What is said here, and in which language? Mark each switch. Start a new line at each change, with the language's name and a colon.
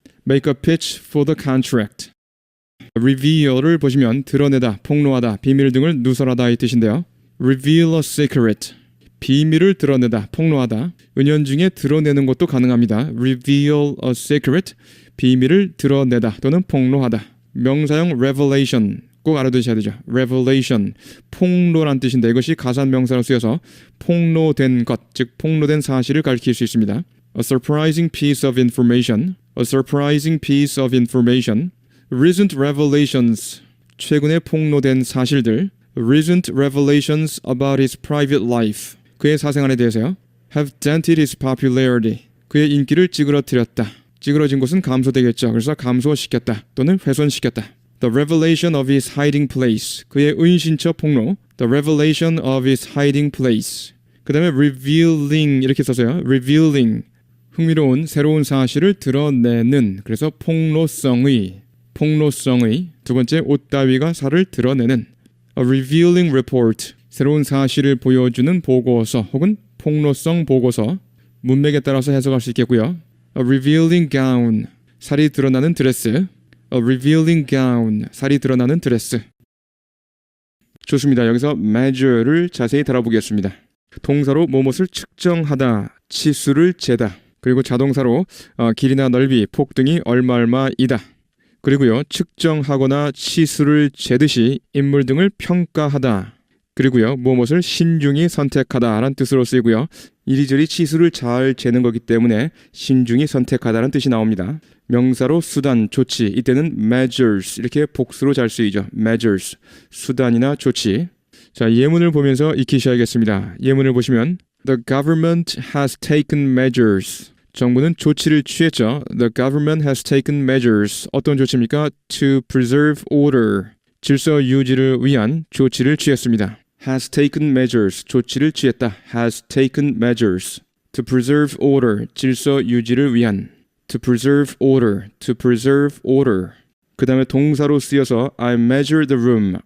English: Make a pitch for the contract.
Korean: Reveal을 보시면 드러내다, 폭로하다, 비밀 등을 누설하다 이 뜻인데요.
English: Reveal a secret.
Korean: 비밀을 드러내다, 폭로하다. 은연중에 드러내는 것도 가능합니다.
English: Reveal a secret.
Korean: 비밀을 드러내다 또는 폭로하다. 명사형 revelation. 꼭 알아두셔야 되죠. revelation. 폭로란 뜻인데 이것이 가산명사로 쓰여서 폭로된 것, 즉 폭로된 사실을 가리킬 수 있습니다.
English: A surprising piece of information. A surprising piece of information. Recent revelations.
Korean: 최근에 폭로된 사실들.
English: Recent revelations about his private life.
Korean: 그의 사생활에 대해서요.
English: Have dented his popularity.
Korean: 그의 인기를 찌그러뜨렸다. 찌그러진 곳은 감소되겠죠. 그래서 감소시켰다 또는 훼손시켰다.
English: The revelation of his hiding place.
Korean: 그의 은신처 폭로.
English: The revelation of his hiding place.
Korean: 그 다음에 revealing 이렇게 써서요.
English: revealing.
Korean: 흥미로운 새로운 사실을 드러내는. 그래서 폭로성의. 두 번째 옷 따위가 살을 드러내는.
English: A revealing report.
Korean: 새로운 사실을 보여주는 보고서 혹은 폭로성 보고서. 문맥에 따라서 해석할 수 있겠고요.
English: A revealing gown.
Korean: 살이 드러나는 드레스.
English: A revealing gown.
Korean: 살이 드러나는 드레스. 좋습니다. 여기서 measure를 자세히 다뤄보겠습니다. 동사로 뭐뭇을 측정하다, 치수를 재다. 그리고 자동사로 길이나 넓이, 폭 등이 얼마이다. 그리고요, 측정하거나 치수를 재듯이 인물 등을 평가하다. 그리고요, 무엇을 신중히 선택하다라는 뜻으로 쓰이고요. 이리저리 치수를 잘 재는 거기 때문에 신중히 선택하다는 뜻이 나옵니다. 명사로 수단, 조치, 이때는 measures 이렇게 복수로 잘 쓰이죠. measures, 수단이나 조치. 자, 예문을 보면서 익히셔야겠습니다. 예문을 보시면
English: The government has taken measures.
Korean: 정부는 조치를 취했죠.
English: The government has taken measures.
Korean: 어떤 조치입니까?
English: To preserve order.
Korean: 질서 유지를 위한 조치를 취했습니다.
English: Has taken measures.
Korean: 조치를 취했다.
English: Has taken measures. To preserve order.
Korean: 질서 유지를 위한.
English: To preserve order. To preserve order.
Korean: 그 다음에 동사로 쓰여서
English: I measured the room.